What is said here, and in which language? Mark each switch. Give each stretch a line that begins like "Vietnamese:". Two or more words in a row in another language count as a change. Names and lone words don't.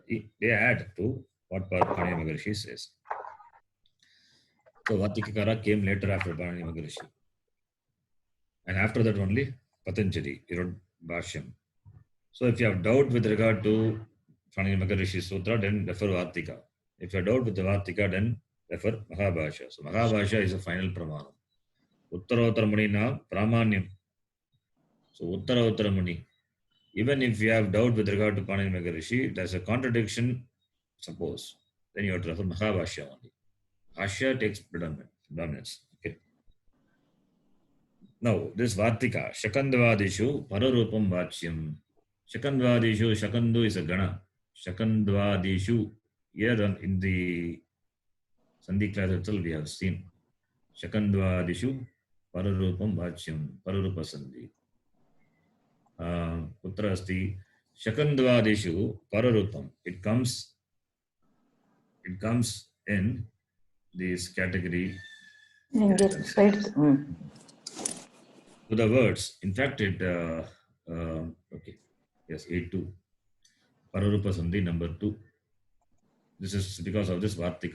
English: They add to what Panini Maharishi says. So Vartikakara came later after Panini Maharishi. And after that only Patanjali, he wrote Bhashyam. So if you have doubt with regard to Panini Maharishi Sutra, then refer Vartika. If you have doubt with the Vartika, then refer Mahabhashya. So Mahabhashya is a final pramanam.
Sanskrit: उत्तरोत्तरमुनीनां प्रामाण्यम्.
English: So Uttarottaramani. Even if you have doubt with regard to Panini Maharishi, there's a contradiction, suppose, then you have to refer Mahabhashya only. Bhashya takes predominance. Okay. Now, this Vartika,
Sanskrit: शकन्ध्वादिषु पररूपं वाच्यम्.
English: Shakandvadishu, Shakandu is a Gana. Shakandvadishu, here in the Sandhi class itself we have seen.
Sanskrit: शकन्ध्वादिषु पररूपं वाच्यम् पररूप सन्धि. पुत्र अस्ति शकन्ध्वादिषु पररूपम्.
English: It comes in this category. To the words. In fact, it, okay, yes, 8-2.
Sanskrit: पररूप सन्धि
English: number 2. This is because of this Vartikam.